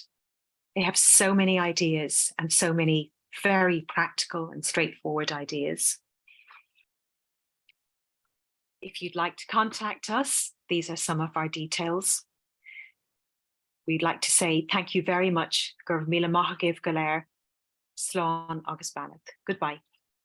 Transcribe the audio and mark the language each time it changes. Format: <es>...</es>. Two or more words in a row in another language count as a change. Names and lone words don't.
<en>They have so many ideas and so many very practical and straightforward ideas. If you'd like to contact us, these are some of our details. We'd like to say thank you very much.</en> <ga>Gur míle maith agaibh go léir, slán agus beannacht.</ga> <en>Goodbye.</en>